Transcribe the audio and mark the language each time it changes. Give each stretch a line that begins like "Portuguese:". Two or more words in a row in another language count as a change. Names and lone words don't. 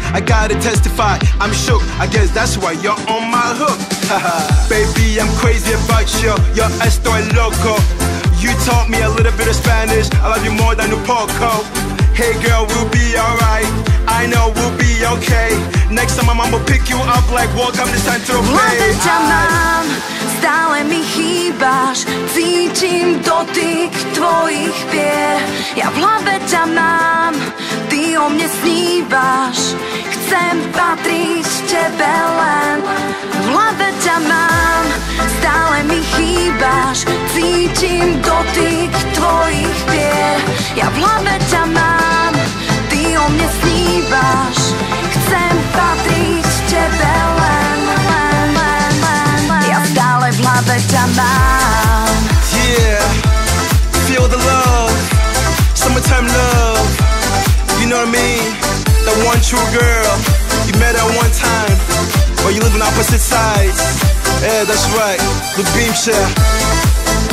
English: I gotta testify, I'm shook, I guess that's why you're on my hook. Baby, I'm crazy about you, you're
Spanish: estoy loco.
English: You taught me a little bit of Spanish, I love you more than
Spanish: un poco.
English: Hey girl, we'll be alright, I know we'll be okay. Next time I'ma pick you up like welcome to Central Bay.
Slovak: V hlave ťa mám, stále mi chýbaš, cítim dotyk tvojich pier. Ja v hlave ťa mám, ty o mne snívaš, chcem patriť tebe len. V hlave ťa mám, stále mi chýbaš, cítim dotyk tvojich pier. Ja v hlave ťa mám, ty o mne snívaš, chcem patriť tebe len. Ja stále v hlave ťa mám.
English: Yeah, feel the love, summertime love. You know what I mean? The one true girl, you met her one time, but you live on opposite sides. Yeah, that's right, the beam share.